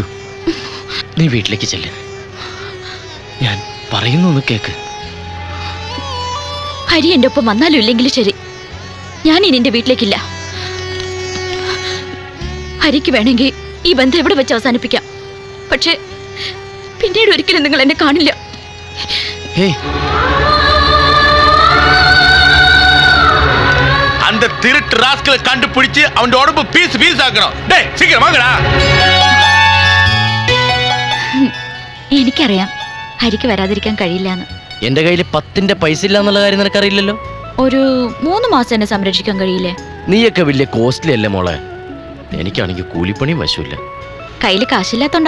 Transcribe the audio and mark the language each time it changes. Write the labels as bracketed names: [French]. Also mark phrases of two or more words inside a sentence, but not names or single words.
[Malayalam] നീ വീട്ടിലേക്ക് ചെല്ല്. ഞാൻ പറയുന്നു കേക്ക്. ഹരി എന്റെ ഒപ്പം വന്നാലും ഇല്ലെങ്കിലും ശരി, ഞാൻ ഇനി എന്റെ വീട്ടിലേക്കില്ല. ഹരിക്ക് വേണമെങ്കിൽ ഈ ബന്ധം ഇവിടെ വെച്ച് അവസാനിപ്പിക്കാം. പക്ഷെ പിന്നീട് ഒരിക്കലും നിങ്ങൾ എന്നെ കാണില്ല. [Tamil] அந்த திருட்டு ராஸ்கலை கண்டுபிடிச்சு அவன் உடம்பு பீஸ் ஆக்கணும். டேய் சீக்கிரம் வாங்கடா. [Malayalam] എനിക്കറിയാം ഹരിക്ക് വരാതിരിക്കാൻ കഴിയില്ലെന്ന്. എന്റെ കയ്യിൽ 10ന്റെ പൈസ ഇല്ല എന്നുള്ള കാര്യം നിനക്കറിയില്ലല്ലോ. ഒരു 3 മാസം എന്നെ സംരക്ഷിക്കാൻ കഴിയില്ലേ? നീയൊക്കെ വലിയ കോസ്റ്റ്ലി അല്ലേ മോളെ. എനിക്കാണെങ്കിൽ കൂലിപ്പണിയും വശമില്ല. കയ്യിൽ കാശില്ലാത്തോണ്ടാ?